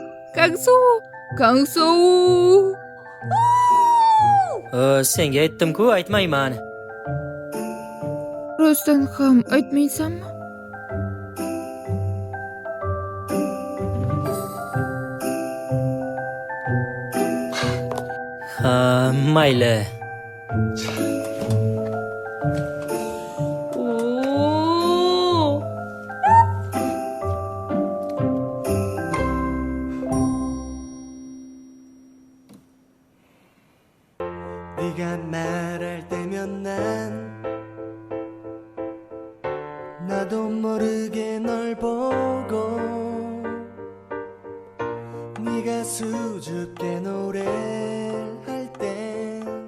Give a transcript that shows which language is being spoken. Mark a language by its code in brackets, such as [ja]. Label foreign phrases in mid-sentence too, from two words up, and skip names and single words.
[uz] Senga aytdim-ku, aytmayman. Rostdan ham aytmaysanmi? Ha, mayli. [ko] 네가 말할 때면 난 나도 모르게 널 보고 네가 수줍게 노래를 할 때